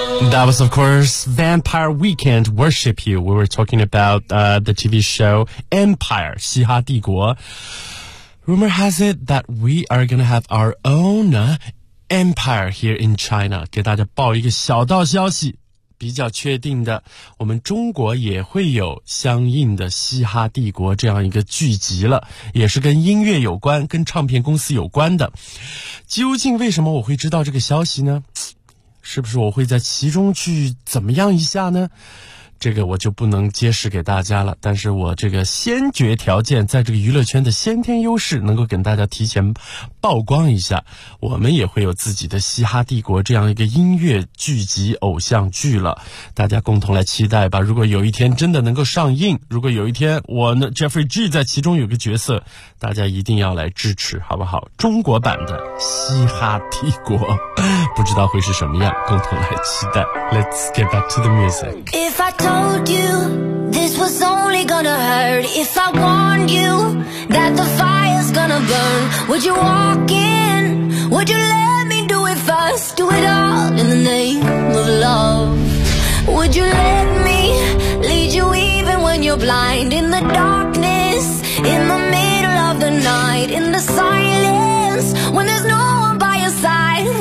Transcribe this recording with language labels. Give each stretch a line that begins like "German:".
English: That was, of course, Vampire Weekend, Worship You. We were talking about the TV show Empire, 嘻哈帝国. Rumor has it that we are going to have our own empire here in China.
Chinese: 给大家报一个小道消息，比较确定的，我们中国也会有相应的嘻哈帝国这样一个剧集了，也是跟音乐有关，跟唱片公司有关的。究竟为什么我会知道这个消息呢？是不是我会在其中去怎么样一下呢？这个我就不能揭示给大家了，但是我这个先决条件，在这个娱乐圈的先天优势能够跟大家提前曝光一下，我们也会有自己的嘻哈帝国这样一个音乐剧集偶像剧了，大家共同来期待吧。如果有一天真的能够上映，如果有一天我呢 Jeffrey G 在其中有个角色，大家一定要来支持，好不好？中国版的嘻哈帝国不知道会是什么样，共同来期待。
English: Let's get back to the music. If I told you this was only gonna hurt, if I warned you that the fire's gonna burn, would you walk in? Would you let me do it first? Do it all in the name of love. Would you let me lead you even when you're blind, in the darkness, in the middle of the night, in the silence, when there's no one by your side?